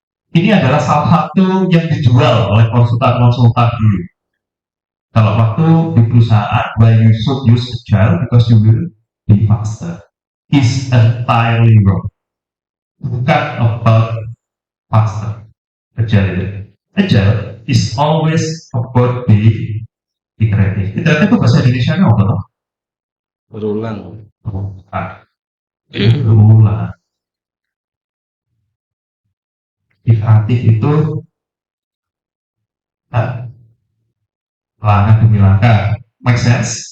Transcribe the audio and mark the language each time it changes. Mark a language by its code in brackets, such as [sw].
[id] Ini adalah salah satu yang dijual oleh konsultan-konsultan dulu. Kalau waktu di perusahaan, [en] why you should use agile because you will be faster, is entirely wrong. [id] Bukan [en] about faster. Agile is always about being iterative. [id] Iteratif itu bahasa Indonesia nya apa toh? Berulang. Berulang. Iteratif itu langkah demi langkah. [en] Make sense?